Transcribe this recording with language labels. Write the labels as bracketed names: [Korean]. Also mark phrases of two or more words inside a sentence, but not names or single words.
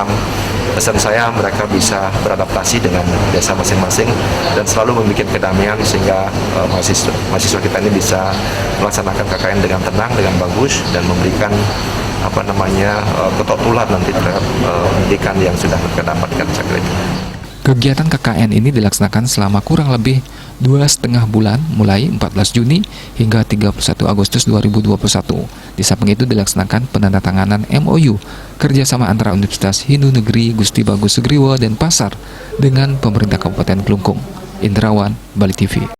[Indonesian] Pesan saya mereka bisa beradaptasi dengan desa masing-masing dan selalu membuat kedamaian sehingga mahasiswa kita ini bisa melaksanakan KKN dengan tenang, dengan bagus, dan memberikan ketok tular nanti terhadap pendidikan yang sudah mereka dapatkan. Kegiatan KKN ini dilaksanakan selama kurang lebih 2,5 bulan, mulai 14 Juni hingga 31 Agustus 2021. Di samping itu dilaksanakan penandatanganan MOU kerjasama antara Universitas Hindu Negeri Gusti Bagus Sugriwo Denpasar dengan pemerintah Kabupaten Kelungkung. Indrawan, Bali TV.